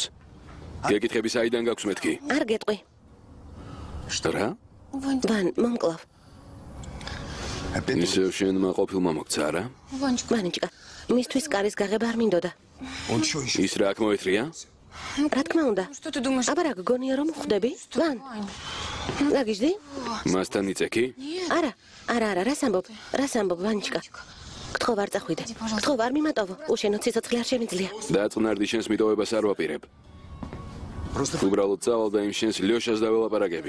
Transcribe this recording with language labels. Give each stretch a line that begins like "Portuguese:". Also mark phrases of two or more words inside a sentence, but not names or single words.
Georgian: გეკითხები საიდან გაქვს მეთქი? არ გეტყვი. რა? ვან, მომკლავ. ისევ შენმა ყოფილმა მოგცა რა? ვანიჩკა, მისთვის კარის გაღება არ მინდოდა. ის რა აქ მოეთრია? რა თქმა უნდა.
Russian: Что ты думаешь?
Georgian: აბა რა გგონია რომ ხვდები? ვან. გაგიჟდი? მასთან იწექი? არა, რას ამბობ ვანიჩკა? გთხოვ არ წახვიდე. გთხოვ არ მიმატოვო. უშენო ციცოცხლე არ შემიძლია. დაწნარდი შენს მიტოვებას არ ვაპირებ. უბრალოდ წავალ და იმ შენს ლიოშას დაველაპარაკები.